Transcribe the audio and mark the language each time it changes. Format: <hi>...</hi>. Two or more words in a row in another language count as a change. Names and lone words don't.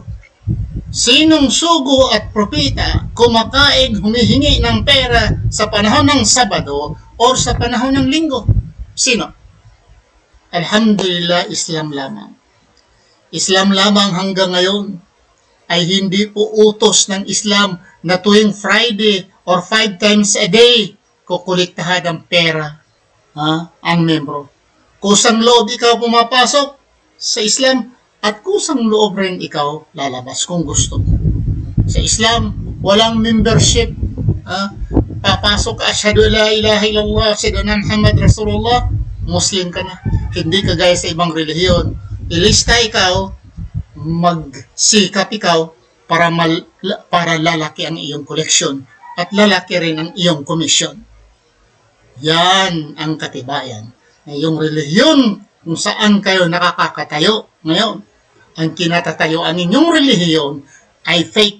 <tl>Sinong sugo at propeta kumakain, humihingi ng pera sa panahon ng Sabado o sa panahon ng Linggo? Sino? Alhamdulillah, Islam lamang. Islam lamang hanggang ngayon ay hindi po utos ng Islam na tuwing</tl> <en>Friday or 5 times a day</en> <tl>kukuliktahan ng pera ang membro. Kusang loob ikaw pumapasok sa Islam at kusang loob rin ikaw lalabas kung gusto mo. Sa Islam, walang membership. Papasok ka,</tl> <ar>أشهد لا إله إلا الله، أشهد أن محمد رسول الله,</ar> <tl>Muslim ka na. Hindi kagaya sa ibang relihiyon. Ilista ikaw, magsikap ikaw para lalaki ang iyong koleksyon at lalaki rin ang iyong komisyon. Yan ang katibayan. Yung relihiyon kung saan kayo nakakatayo ngayon, ang kinatatayuan ninyong relihiyon ay fake.</tl>